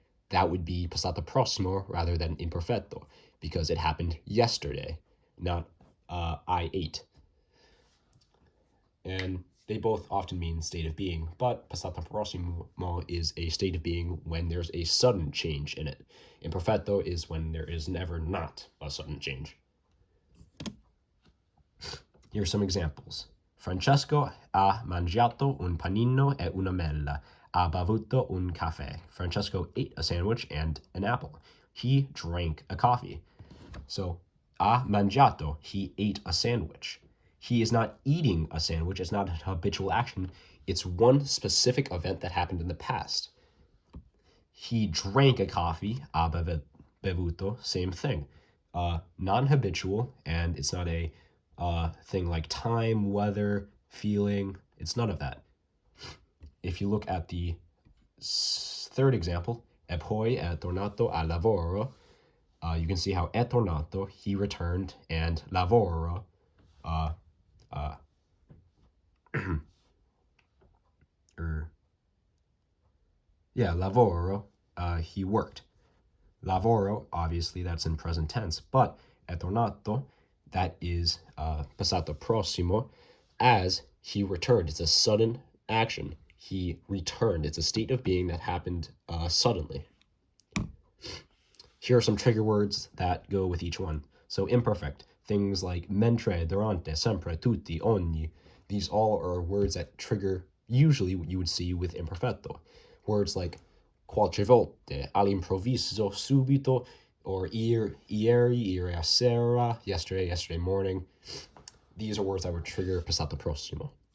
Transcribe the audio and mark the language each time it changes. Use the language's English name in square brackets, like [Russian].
[English] That would be passato prossimo rather than imperfetto, because it happened yesterday, not I ate. And they both often mean state of being, but passato prossimo is a state of being when there's a sudden change in it. Imperfetto is when there is never not a sudden change. Here are some examples. [Italian] Francesco ha mangiato un panino e una mela. Ha bevuto un caffè. [English] Francesco ate a sandwich and an apple. He drank a coffee. So, ha mangiato, he ate a sandwich. He is not eating a sandwich. It's not a habitual action. It's one specific event that happened in the past. He drank a coffee, ha bevuto, same thing. Non-habitual, and it's not a thing like time, weather, feeling. It's none of that. If you look at the third example, [Italian] e poi è tornato al lavoro, [English] you can see how è tornato, he returned, and lavoro, lavoro, he worked. Lavoro, obviously, that's in present tense, but è tornato, that is passato prossimo, as he returned. It's a sudden action. He returned. It's a state of being that happened suddenly. Here are some trigger words that go with each one. So imperfect, things like mentre, durante, sempre, tutti, ogni. These all are words that trigger, usually what you would see with imperfetto. Words like qualche volte, all'improvviso, subito, or ieri sera, yesterday morning. These are words that would trigger passato prossimo.